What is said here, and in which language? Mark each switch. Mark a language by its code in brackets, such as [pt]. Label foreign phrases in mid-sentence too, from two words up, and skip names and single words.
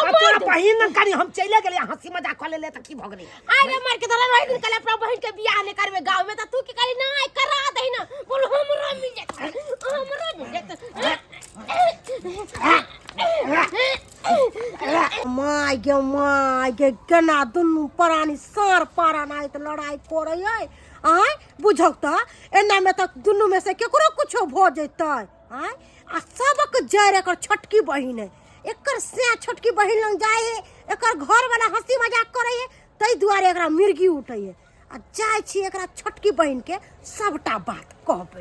[mai] तोरा बहिन न करी हम चले गेले हंसी मजाक कर ले त की भ गेलै आरे मार के धरा रही दिन कले अपना बहिन के बियाह ने करबे गांव में त तू की करी ना करा दे ना बोल हमरा मिल जात हमरा मिल जात माय गे केना दुनू प्राणी सार पारा नाइत लड़ाई करे आय बुझौ त एना में त दुनू में से केकरो कुछो भ जैतै आय आ सबक जर एकर छोटकी बहिन है एकर से छोटकी बहिन लंग जाए है एकर घर वाला हंसी मजाक करे है तै दुआरे एकरा मिर्गी उठै है आ जाय छी एकरा छोटकी बहिन के सबटा बात कहबै